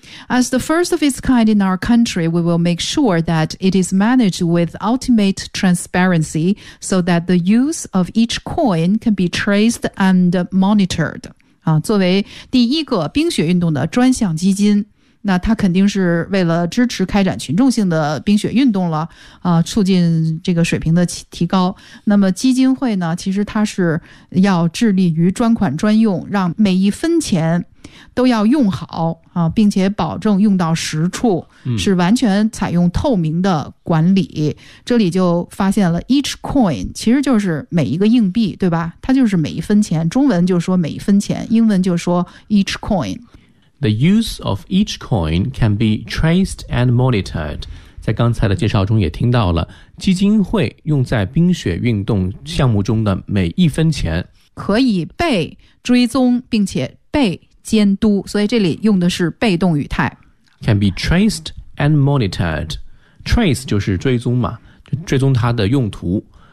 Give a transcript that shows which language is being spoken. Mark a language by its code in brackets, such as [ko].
[en] As the first of its kind in our country, we will make sure that it is managed with ultimate transparency so that the use of each coin can be traced and monitored. [zh] 作为第一个冰雪运动的专项基金，那他肯定是为了支持开展群众性的冰雪运动了促进这个水平的提高。那么基金会呢，其实它是要致力于专款专用，让每一分钱都要用好并且保证用到实处，是完全采用透明的管理。这里就发现了 each coin 其实就是每一个硬币，对吧？它就是每一分钱，中文就说每一分钱，英文就说 each coin。 [en] The use of each coin can be traced and monitored. [zh] 在刚才的介绍中也听到了，基金会用在冰雪运动项目中的每一分钱可以被追踪并且被监督，所以这里用的是被动语态。 [en] Can be traced and monitored. [zh] Trace 就是追踪嘛，追踪它的用途。